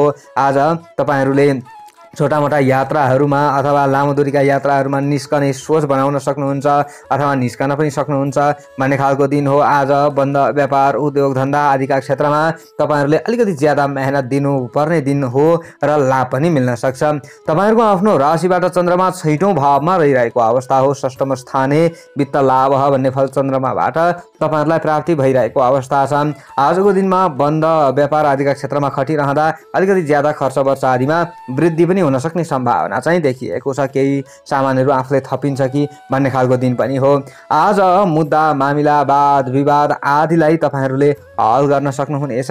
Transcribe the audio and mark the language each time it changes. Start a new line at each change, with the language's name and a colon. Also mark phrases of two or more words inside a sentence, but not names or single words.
Nepali: आज तपाईहरूले छोटा मोटा यात्राहरूमा अथवा लामो दूरीका यात्राहरूमा निस्कने सोच बनाउन सक्नुहुन्छ अथवा निस्कन पनि सक्नुहुन्छ भन्ने खालको दिन हो। आज बन्द व्यापार, उद्योग धन्दा आदिका क्षेत्रमा तपाईहरूले अलिकति ज्यादा मेहनत दिनुपर्ने दिन हो र लाभ पनि मिल्न सक्छ। तपाईहरूको आफ्नो राशिबाट चन्द्रमा 6औं भावमा रहिरहेको अवस्था हो।
Sanskrit: षष्ठम स्थाने वित्त लाभ
Nepali: भन्ने फल चन्द्रमाबाट तपाईहरूलाई प्राप्ति भइरहेको अवस्था छ। आजको दिनमा बन्द व्यापार आदिका क्षेत्रमा खटिरहँदा अलिकति ज्यादा खर्च वर्ष आदिमा वृद्धि पनि पनि हुन सक्ने सम्भावना चाहिँ देखिएको छ। केही सामानहरू आफूले थपिन्छ कि भन्ने खालको दिन पनि हो। आज मुद्दा मामिला वाद विवाद आदिलाई तपाईँहरूले हल गर्न सक्नुहुनेछ।